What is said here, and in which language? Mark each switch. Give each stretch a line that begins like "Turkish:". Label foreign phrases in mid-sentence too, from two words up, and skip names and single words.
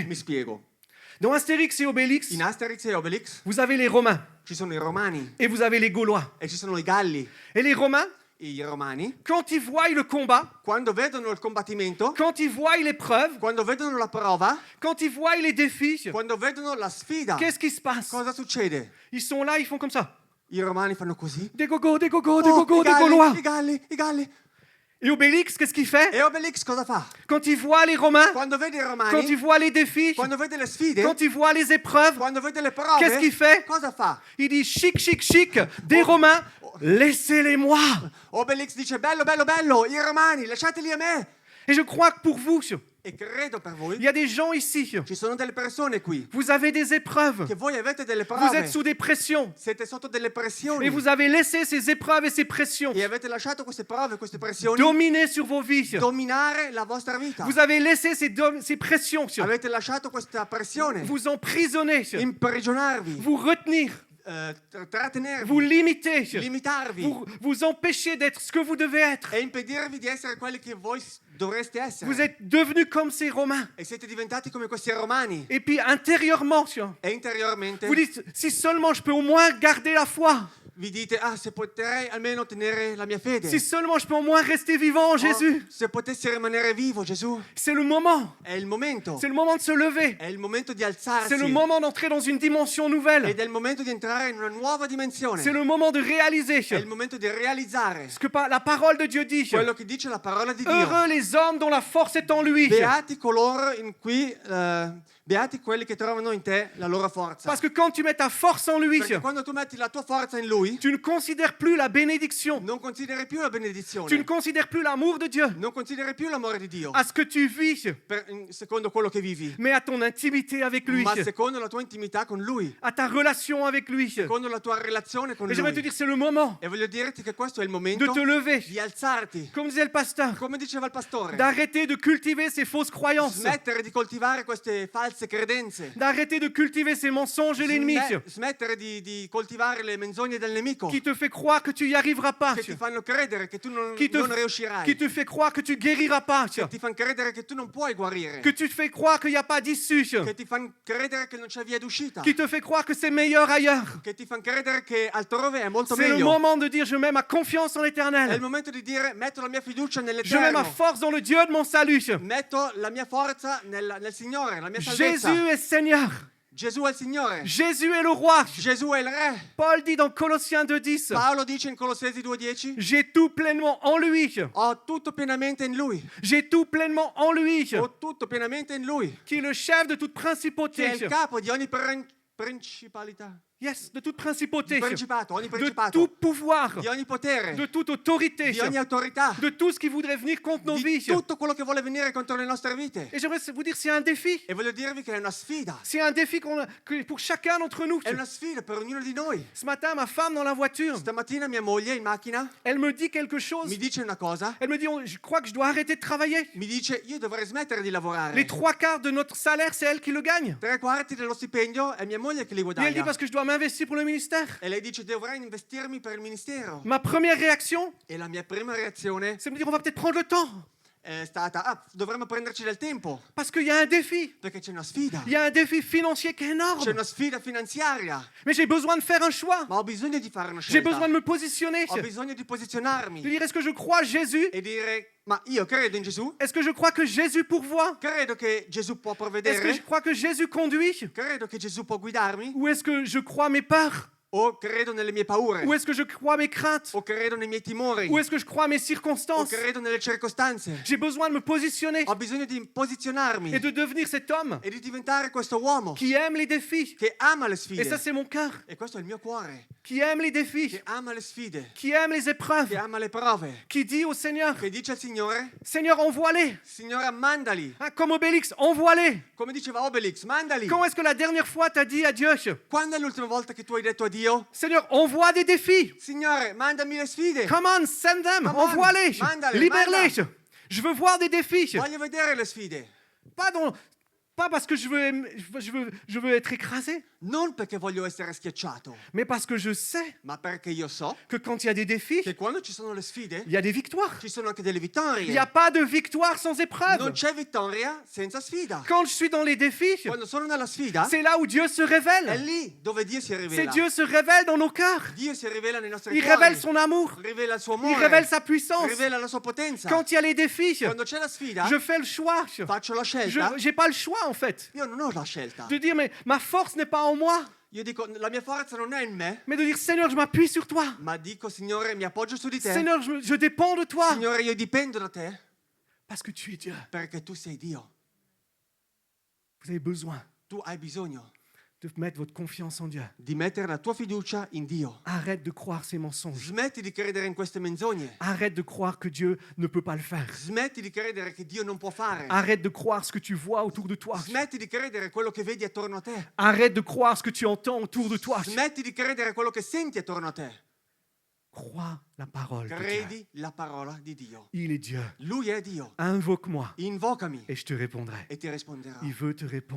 Italian: Mi spiego.
French: Dans Astérix et Obélix,
Italian: In Asterix e Obelix
French: vous avez les Romains
Italian: ci sono i Romani
French: et vous avez les Gaulois.
Italian: e ci sono i Galli.
French: Et les Romains,
Italian: I Romani,
French: quand ils voient le combat,
Italian: quando vedono il combattimento,
French: quand ils voient l'épreuve,
Italian: quando vedono la prova,
French: quand ils voient les défis,
Italian: quando vedono la sfida,
French: qu'est-ce qui se passe?
Italian: cosa succede?
French: Ils sont là, ils font comme ça.
Italian: I Romani fanno così.
French: Des gogos, des gogos, des Oh, gogos,
Italian: i
French: des
Italian: Galli,
French: Gaulois.
Italian: i Galli, i Galli.
French: Et Obélix, qu'est-ce qu'il fait?
Italian: E Obelix cosa fa?
French: Quand il voit les Romains,
Italian: Quando vede i
French: quand
Italian: romani,
French: il voit les défis,
Italian: quando vede le sfide,
French: quand il voit les épreuves,
Italian: quando vede le
French: qu'est-ce qu'il
Italian: prove,
French: fait?
Italian: cosa fa?
French: Il dit chic, chic, chic, des Romains, laissez-les-moi.
Italian: Obelix dice bello, bello, bello, i romani, lasciateli a me.
French: Et je crois que pour vous,
Italian: E credo per voi,
French: il y a des gens ici,
Italian: ci sono delle persone qui,
French: vous avez des épreuves,
Italian: che voi avete delle
French: vous
Italian: prove,
French: êtes sous des pressions,
Italian: siete sotto delle pressioni
French: et vous avez laissé ces épreuves et ces pressions
Italian: e avete lasciato queste prove, queste pressioni
French: dominer sur vos vies.
Italian: dominare la vostra vita.
French: Vous avez laissé ces pressions
Italian: Avete lasciato questa pressione
French: vous emprisonner,
Italian: imprigionarvi,
French: vous retenir,
Italian: trattenervi,
French: vous limiter,
Italian: limitarvi
French: vous empêcher d'être ce que vous devez être.
Italian: e impedirvi di essere quelli che voi dovreste essere.
French: Vous êtes devenus comme ces Romains.
Italian: E siete diventati come questi romani.
French: Et puis intérieurement,
Italian: E interiormente
French: vous dites, si seulement je peux au moins garder la foi,
Italian: vi dite, se potrei almeno tenere la mia fede.
French: si seulement je peux au moins rester vivant en Jésus.
Italian: Se potessi rimanere vivo, Gesù.
French: C'est le moment.
Italian: È il momento.
French: C'est le moment de se lever.
Italian: È il momento di alzarsi.
French: C'est le moment d'entrer dans une dimension nouvelle.
Italian: Ed è il momento di entrare in una nuova dimensione.
French: C'est le moment de réaliser
Italian: È il momento di realizzare
French: ce que la parole de Dieu dit.
Italian: quello che dice la parola di Dio.
French: Heureux les hommes dont la force est en lui.
Italian: Beati coloro in cui beati quelli che trovano in te la loro forza.
French: Parce que quand tu mets ta force en lui,
Italian: Perché quando tu metti la tua forza in lui,
French: tu ne considères plus la bénédiction.
Italian: non consideri più la benedizione.
French: Tu ne considères plus l'amour de Dieu
Italian: Non consideri più l'amore di Dio
French: à ce que tu vis,
Italian: secondo quello che vivi,
French: mais à ton intimité avec lui,
Italian: ma secondo la tua intimità con lui,
French: à ta relation avec lui.
Italian: secondo la tua relazione con
French: Et j'aimerais te
Italian: lui.
French: dire, c'est le moment
Italian: E voglio dirti che questo è il
French: de
Italian: momento
French: te lever,
Italian: di alzarti,
French: comme disait le pasteur,
Italian: come diceva il pastore,
French: d'arrêter de cultiver ces fausses croyances,
Italian: smettere di coltivare queste false credenze,
French: d'arrêter de cultiver ces mensonges de l'ennemi
Italian: smettere di coltivare le menzogne del nemico
French: qui te fait croire que tu n'y arriveras pas,
Italian: che ti fanno credere che tu non
French: qui
Italian: riuscirai,
French: te fait croire que tu guériras pas,
Italian: che ti fanno credere che tu non puoi guarire,
French: que tu te fais croire qu'il n'y a pas d'issue,
Italian: che ti fanno credere che non c'è via d'uscita,
French: qui te fait croire que c'est meilleur ailleurs.
Italian: che ti fanno credere che altrove è molto
French: C'est le
Italian: meglio.
French: moment de dire je mets ma confiance en
Italian: È il
French: l'Éternel.
Italian: momento di dire metto la mia fiducia
French: Je mets ma
Italian: nell'Eterno,
French: force dans le Dieu de mon salut.
Italian: metto la mia forza nel Signore, la mia salvezza.
French: Jésus est Seigneur.
Italian: Gesù è il Signore,
French: Jésus est le roi.
Italian: Gesù è il Re.
French: Paul dit dans Colossiens 2:10,
Italian: Paolo dice in Colossesi 2,10:
French: j'ai tout pleinement en lui.
Italian: ho tutto pienamente in Lui,
French: J'ai tout pleinement en lui,
Italian: ho tutto pienamente in Lui,
French: qui est le chef de toute
Italian: che è
French: principauté.
Italian: il capo di ogni principalità,
French: Yes, de toute principauté,
Italian: principato, ogni
French: de
Italian: principato,
French: tout pouvoir,
Italian: di ogni potere,
French: de toute autorité,
Italian: di ogni autorità,
French: de tout ce qui voudrait venir contre nos
Italian: di
French: vies.
Italian: tutto quello che vuole venire contro le nostre vite.
French: Et j'aimerais vous dire, c'est un défi.
Italian: E voglio dirvi che è una sfida,
French: C'est un défi pour chacun d'entre nous.
Italian: è una sfida per ognuno di noi.
French: Ce matin, ma femme dans la voiture,
Italian: Stamattina mia moglie in macchina
French: elle me dit quelque chose.
Italian: mi dice una cosa,
French: Elle me dit, je crois que je dois arrêter de travailler.
Italian: mi dice io dovrei smettere di lavorare.
French: Les 3/4 de notre salaire, c'est elle qui le gagne.
Italian: 3/4 dello stipendio è mia moglie che li
French: Et elle dit,
Italian: guadagna.
French: parce que je dois m'investir pour le ministère.
Italian: E lei dice dovrei investirmi per il ministero.
French: Ma première réaction,
Italian: E la mia prima reazione
French: c'est de me dire, on va peut-être prendre le temps.
Italian: è stata dovremmo prenderci del tempo,
French: Parce qu'il y a un défi.
Italian: perché c'è una sfida.
French: Il y a un défi financier qui est
Italian: C'è
French: énorme.
Italian: una sfida finanziaria,
French: Mais j'ai besoin de faire un choix.
Italian: ma ho bisogno di fare una
French: J'ai
Italian: scelta.
French: besoin de me positionner.
Italian: Ho bisogno di posizionarmi
French: De dire, est-ce que je crois Jésus?
Italian: e dire ma io credo in Gesù,
French: Est-ce que je crois que Jésus pourvoit?
Italian: credo che Gesù può
French: Est-ce que je
Italian: provvedere,
French: crois que Jésus conduit?
Italian: credo che Gesù può guidarmi,
French: Ou est-ce que je crois mes peurs?
Italian: o credo nelle mie paure,
French: Ou est-ce que je crois mes craintes?
Italian: o credo nei miei timori,
French: Ou est-ce que je crois mes
Italian: o
French: circonstances?
Italian: credo nelle circostanze.
French: J'ai besoin de me positionner
Italian: Ho bisogno di posizionarmi
French: et de devenir cet homme
Italian: e di diventare questo uomo
French: qui aime les défis.
Italian: che ama le
French: Et ça,
Italian: sfide.
French: c'est mon cœur.
Italian: E questo è il mio cuore,
French: Qui aime les défis,
Italian: che ama le sfide,
French: qui aime les épreuves,
Italian: che ama le prove,
French: qui dit au Seigneur,
Italian: che dice al Signore,
French: Seigneur, envoie-les.
Italian: Signore mandali,
French: Hein, comme Obélix, envoie-les.
Italian: come diceva Obelix, mandali.
French: Quand est-ce que la dernière fois tu as dit à Dieu,
Italian: Quando è l'ultima volta che tu hai detto a Dio,
French: Seigneur, envoie des défis.
Italian: Signore mandami le sfide,
English: Come on, send them. Come on,
French: Envoie-les.
Italian: mandale,
French: Libère-les. Je veux voir des défis.
Italian: voglio vedere le sfide.
French: Pas parce que je veux être écrasé,
Italian: Non perché voglio essere schiacciato,
French: mais parce que je sais
Italian: ma perché io so
French: que quand il y a des défis,
Italian: che quando ci sono le sfide,
French: il y a des victoires.
Italian: ci sono anche delle
French: Il n'y a
Italian: vittorie.
French: pas de victoire sans
Italian: Non
French: épreuve.
Italian: c'è vittoria senza sfida.
French: Quand je suis dans les défis,
Italian: Quando sono nella sfida,
French: c'est là où Dieu se
Italian: è
French: révèle.
Italian: lì dove Dio si
French: C'est
Italian: rivela.
French: Dieu se révèle dans nos cœurs.
Italian: Dio si rivela nei nostri
French: Il
Italian: cuori,
French: révèle son amour.
Italian: rivela il suo
French: Il
Italian: amore,
French: révèle sa puissance.
Italian: rivela la sua potenza.
French: Quand il y a les défis,
Italian: Quando c'è la sfida,
French: je fais le choix.
Italian: faccio la scelta.
French: Je n'ai pas le choix en fait.
Italian: Io non ho la scelta.
French: De dire mais ma force n'est pas en moi.
Italian: io dico, la mia forza non è in me,
French: mais de dire Seigneur, je m'appuie sur toi.
Italian: ma dico, Signore, mi appoggio su di te.
French: Seigneur, je dépends de toi
Italian: Signore, io dipendo da te
French: parce que tu es Dieu.
Italian: perché tu sei Dio.
French: Vous avez besoin
Italian: Tu hai bisogno
French: de mettre votre confiance en Dieu.
Italian: di mettere la tua fiducia in Dio.
French: Arrête de croire ces mensonges.
Italian: Smetti di credere in queste menzogne.
French: Arrête de croire que Dieu ne peut pas le faire.
Italian: Smetti di credere che Dio non può fare.
French: Arrête de croire ce que tu vois autour de toi.
Italian: Smetti di credere quello che vedi attorno a te.
French: Arrête de croire ce que tu entends autour de toi.
Italian: Smetti di credere quello che senti attorno a te.
French: Crois la parole de Dieu.
Italian: Credi la parola di Dio.
French: Il est Dieu.
Italian: Lui è Dio.
French: Invoque-moi
Italian: Invocami
French: et je te répondrai.
Italian: e ti risponderà.
French: Il veut te répondre.